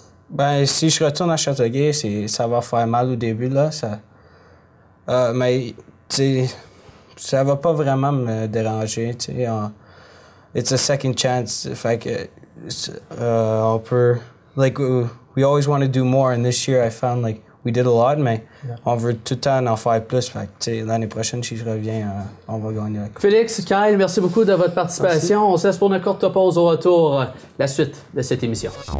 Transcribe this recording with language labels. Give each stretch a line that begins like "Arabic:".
French: Ben, si je retourne à Châteauguay, ça va faire mal au début, là. Mais, ça va pas vraiment me déranger, tu sais.
English: It's a second chance.
French: Fait que on peut...
English: Like, we always want to do more, and this year I found, like, we did a lot,
French: mais on veut tout le temps en faire plus. Fait que, l'année prochaine, si je reviens, on va gagner la coupe. Félix, Kyle, merci beaucoup de votre participation. Merci. On se laisse pour une courte pause au retour. La suite de cette émission.